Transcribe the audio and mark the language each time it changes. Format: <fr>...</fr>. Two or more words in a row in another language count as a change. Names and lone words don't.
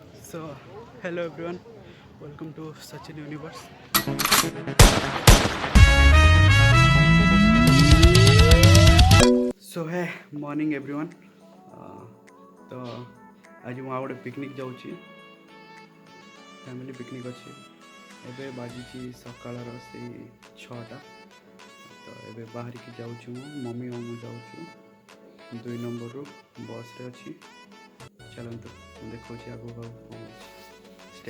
<en>So, hello everyone, welcome to such an universe. So, hey, morning everyone.</en> <hi>तो आज</hi> <or>ମୁଁ ଆଉ ଗୋଟେ ପିକନିକ୍ ଯାଉଛି,</or> <en>family picnic</en> <or>ଅଛି। ଏବେ ବାଜିଛି ସକାଳର ସେଇ 6ଟା। ତ ଏବେ ବାହାରିକି ଯାଉଛୁ, ମମି ଆଉ ମୁଁ ଯାଉଛୁ 2 ନମ୍ବରରୁ ବସ୍ରେ ଅଛି। ଚାଲନ୍ତୁ ଦେଖାଉଛି ଆଗକୁ ପହଞ୍ଚି।</or>